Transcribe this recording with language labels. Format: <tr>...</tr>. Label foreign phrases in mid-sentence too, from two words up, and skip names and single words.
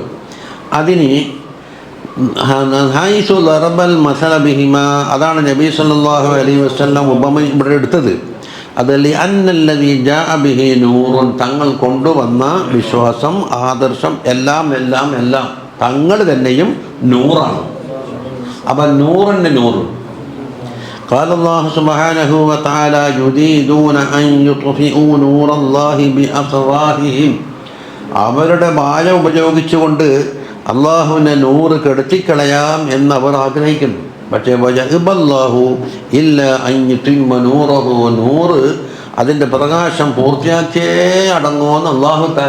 <ml>അതിന്</ml> <ar>حيث ضرب المثل بهما,</ar> <ml>അതാണ് നബി</ml> <ar>صلى الله عليه وسلم</ar> <ml>ഉപമ ഇവിടെ എടുത്തത്. അതല്ലേ</ml> <ar>أن الذي جاء به نور,</ar> <ml>തങ്ങൾ കൊണ്ടുവന്ന വിശ്വാസം, ആദർശം എല്ലാം എല്ലാം എല്ലാം തങ്ങൾ തന്നെയും നൂറാണ്. അപ്പം നൂറിൻ്റെ നൂറ്.</ml> <ar>قال الله سبحانه وتعالى يريدون أن يطفئوا نور الله بأفواههم,</ar> <ml>അവരുടെ വായ ഉപയോഗിച്ചുകൊണ്ട് അള്ളാഹുവിനെ നൂറ് കെടുത്തിക്കളയാം എന്നവർ ആഗ്രഹിക്കുന്നു. പക്ഷേ</ml> <ar>ويأبى الله إلا أن يتم نوره,</ar> <ml>നൂറ് അതിൻ്റെ പ്രകാശം പൂർത്തിയാക്കിയേ അടങ്ങുമെന്ന്</ml> <ar>الله تعالى.</ar>